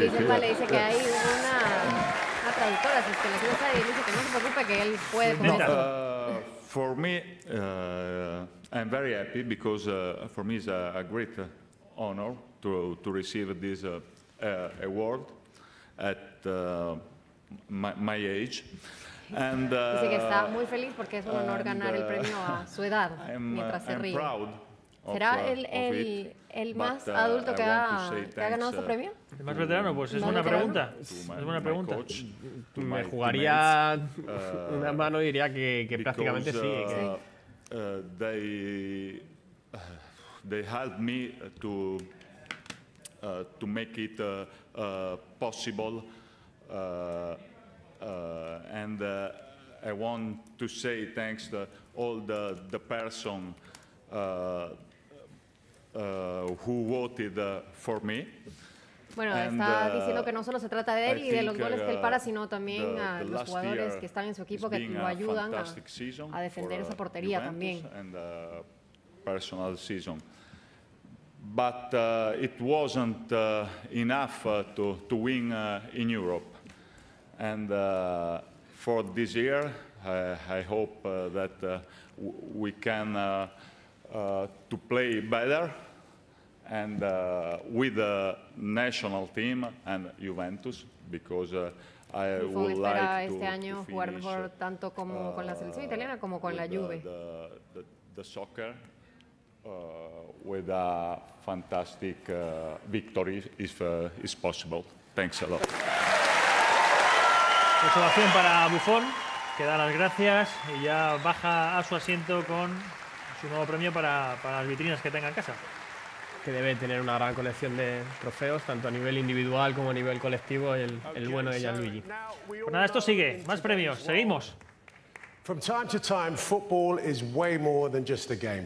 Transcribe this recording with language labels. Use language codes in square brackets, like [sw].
[es] Y dice que hay una traductora, si es que la sabe, y dice que no se preocupe, que él puede contestar. [en] For me, I'm very happy because for me it's a great honor to receive this award at my age. And, [es] dice que está muy feliz porque es un honor ganar el premio a su edad, mientras se ríe. ¿Será el más adulto que ha ganado este premio? ¿El más veterano? Pues es buena pregunta. Es buena pregunta. Me jugaría una mano y diría que prácticamente sí. [en] they helped me to make it possible, and I want to say thanks to all the person who voted for me. [es] Bueno, está diciendo que no solo se trata de él y de los goles que él para, sino también a los jugadores que están en su equipo que lo ayudan a defender esa portería también. [en] Personal season. But it wasn't enough to win in Europe. And for this year, I hope that we can to play better and with the national team and Juventus, because I would like [es] este año jugar mejor tanto como con la selección italiana como con la Juve. [en] The soccer with a fantastic victory if possible. Thanks a lot. [es] Ovación para Buffon, que da las gracias y ya baja a su asiento con su nuevo premio para las vitrinas que tenga en casa. Que debe tener una gran colección de trofeos, tanto a nivel individual como a nivel colectivo, el bueno de Gianluigi. Pues nada, esto sigue. Más premios. Seguimos. [en] From time to time, football is way more than just a game.